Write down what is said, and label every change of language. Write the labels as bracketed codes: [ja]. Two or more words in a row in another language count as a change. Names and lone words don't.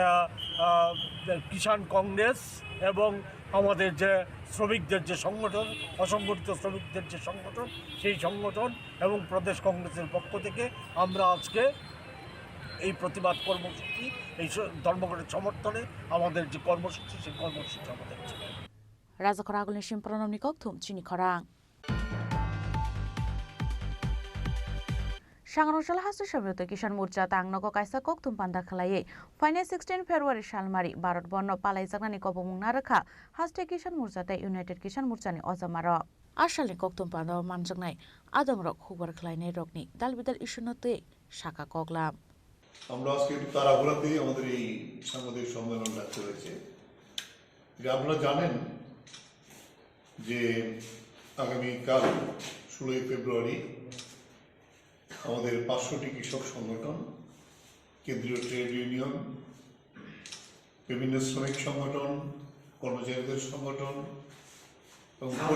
[bn] কিষাণ কংগ্রেস এবং আমাদের যে শ্রমিকদের যে সংগঠন অসংগঠিত শ্রমিকদের যে সংগঠন সেই সংগঠন এবং প্রদেশ কংগ্রেসের পক্ষ থেকে আমরা আজকে এই প্রতিবাদ কর্মসূচি এই ধর্মঘটের সমর্থনে আমাদের যে কর্মসূচি সেই কর্মসূচি আমাদের [trp] Rajakhor Agulni Shimpranomni Kokthum Chini Khorang Sangrosal Hasu Shamyukta Kisan Morcha Tangnogo Kaisa Kokthum Panda Khlaye Final 16 February Shalmari Bharat Bonno Palaijagnani Kobomung Naraka Haste Kisan Morcha te United Kisan Morcha ni Ozamaro Ashalni Kokthum Panda Manjagnai Adangrok Hukbar Khlaine Rokni Dalbidal Ishunote Shaka Koglam [bn] আমরা আজকে একটু তাড়াহুড়াতেই আমাদের এই সাংবাদিক সম্মেলন রাখতে হয়েছে যে আপনারা জানেন যে আগামীকাল 16 ফেব্রুয়ারি আমাদের 500টি কৃষক সংগঠন কেন্দ্রীয় [en] trade union [bn] বিভিন্ন শ্রমিক সংগঠন কর্মচারীদের সংগঠন এবং